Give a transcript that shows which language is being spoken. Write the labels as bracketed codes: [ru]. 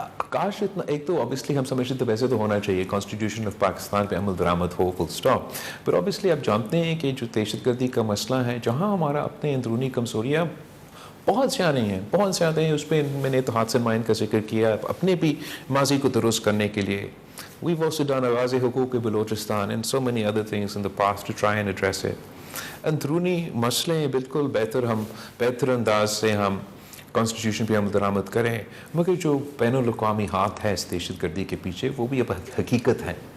[ur] کاش اتنا، ایک تو آبویسلی ہم سمجھتے تو ویسے تو ہونا چاہیے کانسٹیٹیوشن آف پاکستان پہ عمل درآمد ہو، فل اسٹاپ. پر آبویسلی آپ جانتے ہیں کہ جو دہشت گردی کا مسئلہ ہے، جہاں ہمارا اپنے اندرونی کمزوریاں بہت زیادہ ہیں، بہت زیادہ ہیں. اس پہ میں نے تو ہاتھ سے مائنڈ کا ذکر کیا اپنے بھی ماضی کو درست کرنے کے لیے. [en] We've also done آغاز حقوق Balochistan and so many other things in the past to try and address it. [ur] اندرونی مسئلے بالکل بہتر انداز سے ہم کانسٹیٹیوشن پہ عمل درآمد کریں، مگر جو بین الاقوامی ہاتھ ہے اس دہشت گردی کے پیچھے وہ بھی اب حقیقت ہے.